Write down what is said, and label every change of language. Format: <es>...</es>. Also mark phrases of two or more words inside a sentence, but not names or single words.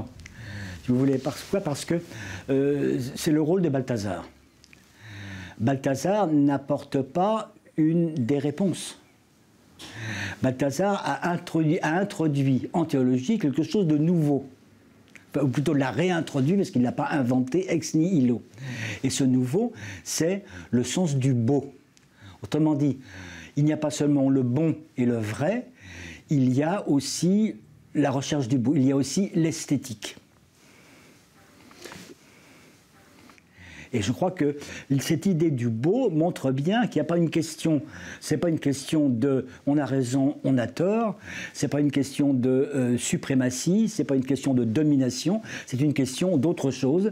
<fr>Si vous voulez, pourquoi ? Parce que c'est le rôle de Balthazar. Balthazar n'apporte pas une des réponses. Balthazar a introduit en théologie quelque chose de nouveau. Ou plutôt l'a réintroduit parce qu'il ne l'a pas inventé</fr> <la>ex nihilo.</la> <fr>Et ce nouveau, c'est le sens du beau. Autrement dit, il n'y a pas seulement le bon et le vrai, il y a aussi la recherche du beau, il y a aussi l'esthétique. Et je crois que cette idée du beau montre bien qu'il n'y a pas une question, c'est pas une question de on a raison, on a tort, c'est pas une question de suprématie, c'est pas une question de domination, c'est une question d'autre chose.</fr>